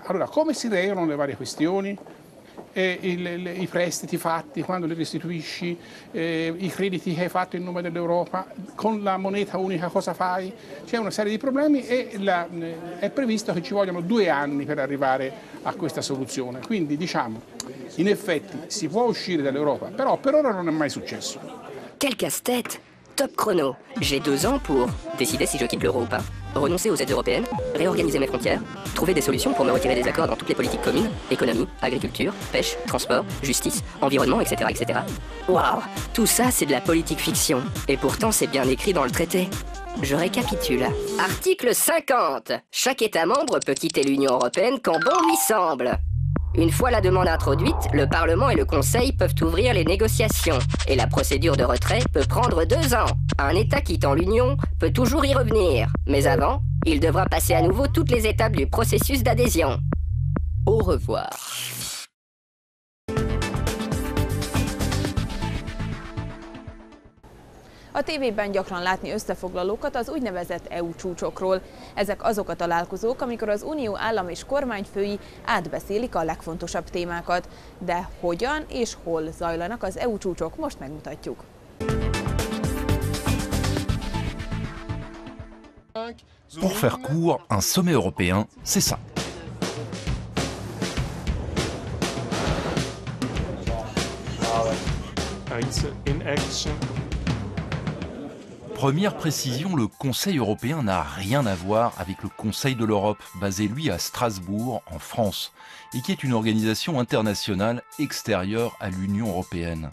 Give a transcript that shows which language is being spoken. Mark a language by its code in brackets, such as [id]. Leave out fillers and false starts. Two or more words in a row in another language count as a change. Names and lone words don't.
[it] Allora come si regolano le varie questioni? I prestiti fatti, quando li restituisci, i crediti che hai fatto in nome dell'Europa, con la moneta unica cosa fai? C'è una serie di problemi e è previsto che ci vogliono 2 anni per arrivare a questa soluzione. Quindi diciamo, in effetti si può uscire dall'Europa, però per ora non è mai successo. [fr] Quel casse-tête! Top chrono. J'ai 2 ans pour décider si je quitte l'euro ou pas. Renoncer aux aides européennes, réorganiser mes frontières, trouver des solutions pour me retirer des accords dans toutes les politiques communes, économie, agriculture, pêche, transport, justice, environnement, etc. etc. Waouh! Tout ça, c'est de la politique fiction. Et pourtant, c'est bien écrit dans le traité. Je récapitule. Article 50. Chaque État membre peut quitter l'Union européenne quand bon lui semble. Une fois la demande introduite, le Parlement et le Conseil peuvent ouvrir les négociations. Et la procédure de retrait peut prendre 2 ans. Un État quittant l'Union peut toujours y revenir. Mais avant, il devra passer à nouveau toutes les étapes du processus d'adhésion. Au revoir. [hu] A tévében gyakran látni összefoglalókat az úgynevezett EU csúcsokról. Ezek azok a találkozók, amikor az Unió állam és kormányfői átbeszélik a legfontosabb témákat. De hogyan és hol zajlanak az EU csúcsok, most megmutatjuk. [fr] Pour faire court, un sommet européen, c'est ça. Première précision, le Conseil européen n'a rien à voir avec le Conseil de l'Europe, basé lui à Strasbourg, en France, et qui est une organisation internationale extérieure à l'Union européenne.